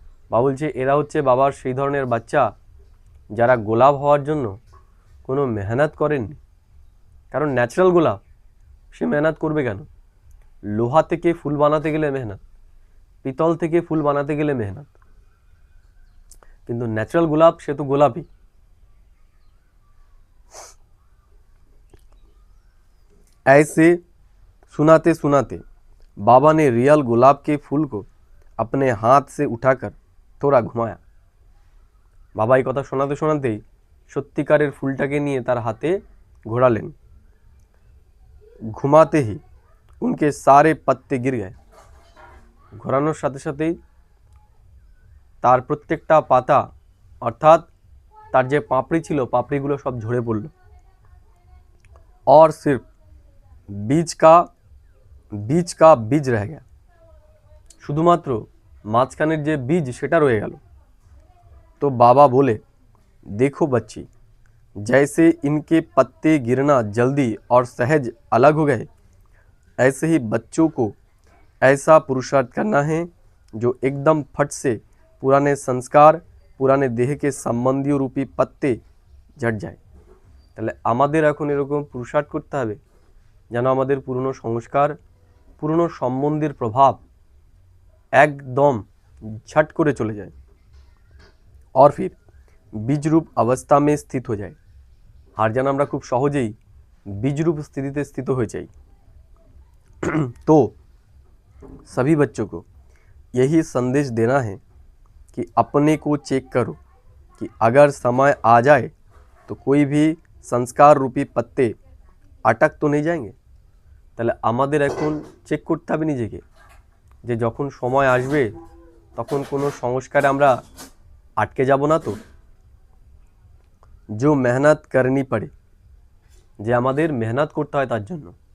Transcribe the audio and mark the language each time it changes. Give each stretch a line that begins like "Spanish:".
Bangla: বাবা বলছে এরা হচ্ছে বাবার সেই ধরনের বাচ্চা যারা গোলাপ হওয়ার জন্য কোনো মেহনত করেননি। কারণ ন্যাচারাল গোলাপ সে মেহনত করবে কেন? লোহা থেকে ফুল বানাতে গেলে মেহনত, পিতল থেকে ফুল বানাতে গেলে মেহনত, কিন্তু ন্যাচারাল গোলাপ সে তো গোলাপই।
Hindi: ऐसे सुनाते सुनाते बाबा ने रियल गुलाब के फूल को अपने हाथ से उठाकर थोड़ा घुमाया।
Bangla: बाबा এই কথা শোনাতে শোনাতেই সত্যিকারের ফুলটাকে নিয়ে তার হাতে ঘোরালেন।
Hindi: ঘুমাতে ही उनके सारे पत्ते गिर गए।
Bangla: ঘোরানোর সাথে সাথেই তার প্রত্যেকটা পাতা অর্থাৎ তার যে পাপড়ি ছিল পাপড়িগুলো সব ঝরে পড়ল।
Hindi: और सिर्फ बीज का बीज रह गया।
Bangla: শুধুমাত্র মাঝখানের যে বীজ সেটা রয়ে গেল।
Hindi: तो बाबा बोले देखो बच्ची, जैसे इनके पत्ते गिरना जल्दी और सहज अलग हो गए, ऐसे ही बच्चों को ऐसा पुरुषार्थ करना है जो एकदम फट से पुराने संस्कार, पुराने देह के संबंधी रूपी पत्ते झड़ जाए।
Bangla: তাহলে আমাদের এখন এরকম পুরুষার্থ করতে হবে যেন আমাদের পুরনো সংস্কার, পুরনো সম্বন্ধের প্রভাব একদম ঝট করে চলে যায়।
Hindi: और फिर बीज रूप अवस्था में स्थित हो जाए।
Bangla: আর যেন আমরা খুব সহজেই বীজরূপ স্থিতিতে স্থিত হয়ে যাই।
Hindi: तो सभी बच्चों को यही संदेश देना है कि अपने को चेक करो कि अगर समय आ जाए तो कोई भी संस्कार रूपी पत्ते अटक तो नहीं जाएंगे।
Bangla: তাহলে আমাদের এখন চেক করতে হবে নিজেকে যে যখন সময় আসবে তখন কোনো সংস্কারে আমরা আটকে যাব না তো।
Hindi: जो मेहनत करनी पड़े,
Bangla: যে আমাদের মেহনত করতে হয় তার জন্য।